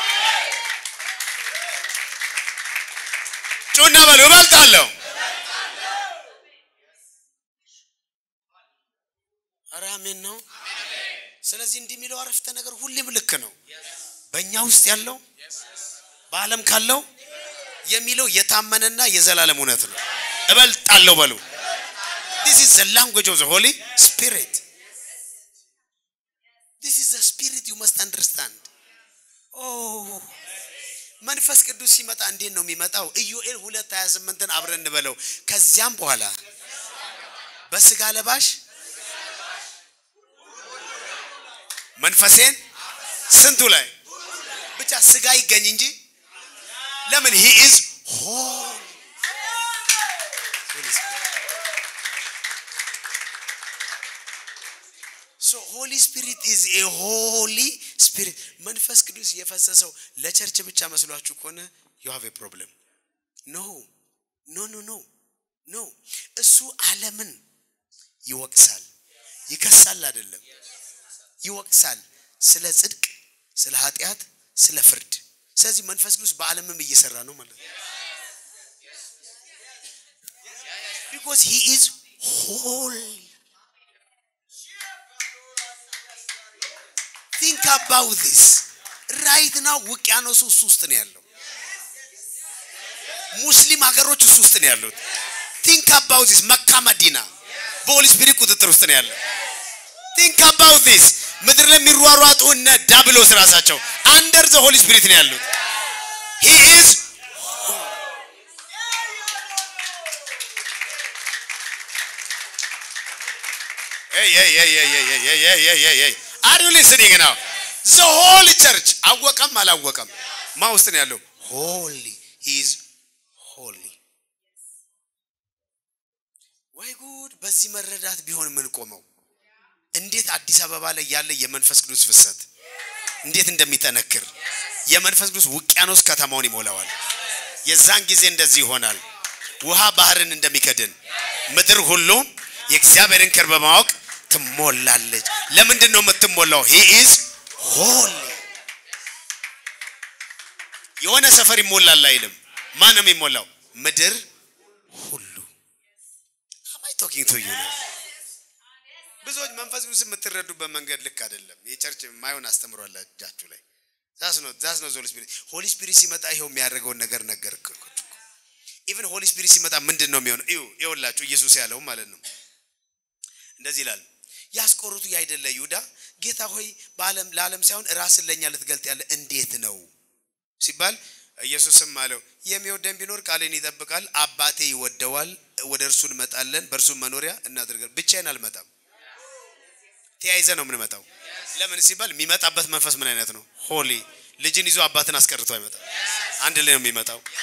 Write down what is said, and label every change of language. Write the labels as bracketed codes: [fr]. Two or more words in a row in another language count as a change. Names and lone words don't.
[am] ጩና በሉ እበልጣለሁ አራሜን ነው ስለዚህ እንዲሚለው አረፍተ ነገር ሁሌም ልክ ነው በእኛ ውስጥ ያለው በዓለም ካለው የሚለው የታመነና የዘላለም እውነት ነው እበልጣለሁ በሉ [en] this is the language of the Holy Spirit this is the spirit you must understand oh [am] መንፈስ ቅዱስ ሲመጣ እንዴት ነው የሚመጣው ኢዮኤል 2:28ን አብረን እንበለው ከዚያም በኋላ በስጋ ለባሽ መንፈሴን ስንቱ ላይ ብቻ ስጋ ይገኝ እንጂ ለምን [en] he is holy so Holy Spirit is a holy spirit [am] መንፈስ ቅዱስ የፈሰሰው ለቸርች ብቻ መስሏችሁ ከሆነ [en] you have a problem [am] no እሱ ዓለምን ይወቅሳል ይከሳል አይደለም ይወቅሳል ስለ ጽድቅ ስለ ኃጢያት ስለ ፍርድ ስለዚህ መንፈስ ቅዱስ በዓለምም እየሰራ ነው ማለት ነው [en] because he is holy think about this right now [am] ውቅያኖስ ውስጥ ነው ያለው ሙስሊም ሀገሮች ውስጥ ነው ያሉት [en] think about this [am] መካ መዲና በሆሊ ስፒሪት ቁጥጥር ውስጥ ነው ያለው [en] think about this [am] ምድር ለሚሯሯጡ እና ዳብሎስ ራሳቸው [en] under the Holy Spirit [am] ነው ያሉት [en] he is hey are you listening now the whole church [am] አወቀም አላወቀም ማውስጥ ነው ያለው [en] holy he is holy [am] ወይ ጉድ በዚህ መረዳት ቢሆን ምን ቆመው እንዴት አዲስ አበባ ላይ ያለ የመንፈስ ቅዱስ ፍሰት እንዴት እንደሚጠነክር የመንፈስ ቅዱስ ውቅያኖስ ከተማውን ይሞላዋል የዛን ጊዜ እንደዚህ ይሆናል ውሃ ባህርን እንደሚከድን ምድር ሁሉ የእግዚአብሔርን ክብር በማወቅ ትሞላለች ለምንድን ነው የምትሞላው [en] he is holy [am] የሆነ ሰፈር ይሞላል አይልም ማንም ይሞላው ምድር ሁሉ [en] am I talking to you [am] ብዙዎች መንፈስ ቅዱስ የምትረዱበት መንገድ ልክ አይደለም የቸርች ማይሆን አስተምሯላችሁ ላይ [en] that's not Holy Spirit Holy Spirit [am] ሲመጣ ይሄው የሚያደርገው ነገር ነገርኩ [en] even Holy Spirit [am] ሲመጣ ምንድነው የሚሆነው ይኸውላችሁ ኢየሱስ ያለው ማለት ነው እንደዚህ ይላል ያስቆሩቱ ያይደለ ይሁዳ ጌታ ሆይ ለዓለም ሳይሆን ራስን ለኛ ልትገልጥ ያለ እንዴት ነው ሲባል ኢየሱስም አለው የሚወደን ቢኖር ቃሌን ይጠብቃል አባቴ ይወደዋል ወደ እርሱ እንመጣለን በእርሱ መኖሪያ እናደርጋለን ብቻዬን አልመጣም ተያይዘ ነው ምን መጣው ለምን ሲባል የሚመጣበት መንፈስ ምን አይነት ነው ሆሊ ልጅን ይዞ አባትን አስቀርቶ አይመጣም አንድ ላይ ነው የሚመጣው